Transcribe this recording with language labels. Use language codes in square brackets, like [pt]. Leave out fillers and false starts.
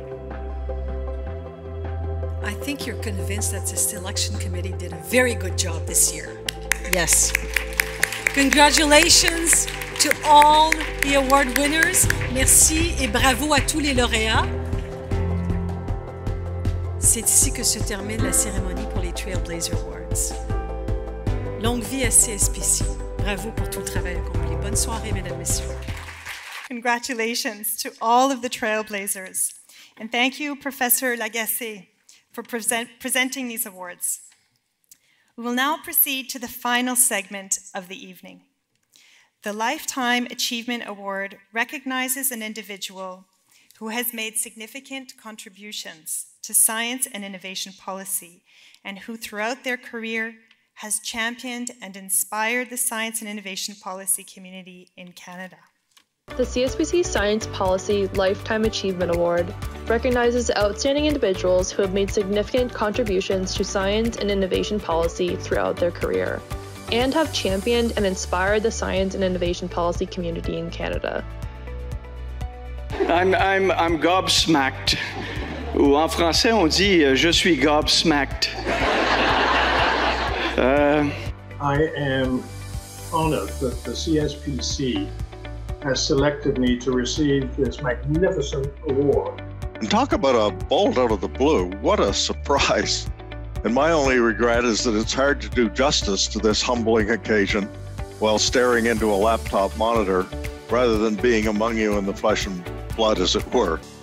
[en] I think you're convinced that the selection committee did a very good job this year. Yes. Congratulations to all the award winners. [fr] Merci et bravo à tous les lauréats. C'est ici que se termine la cérémonie pour les Trailblazer Awards. Longue vie à CSPC. Bravo pour tout le travail accompli. Bonne soirée, mesdames, messieurs. [en] Congratulations to all of the Trailblazers. And thank you, Professor Lagacé, for presenting these awards. We will now proceed to the final segment of the evening. The Lifetime Achievement Award recognizes an individual who has made significant contributions to science and innovation policy, and who throughout their career has championed and inspired the science and innovation policy community in Canada. The CSPC Science Policy Lifetime Achievement Award recognizes outstanding individuals who have made significant contributions to science and innovation policy throughout their career, and have championed and inspired the science and innovation policy community in Canada. I'm gobsmacked. [fr] Ou en français, on dit je suis gobsmacked. [en] I am honored that the CSPC has selected me to receive this magnificent award. And talk about a bolt out of the blue. What a surprise. And my only regret is that it's hard to do justice to this humbling occasion while staring into a laptop monitor rather than being among you in the flesh and blood, as it were.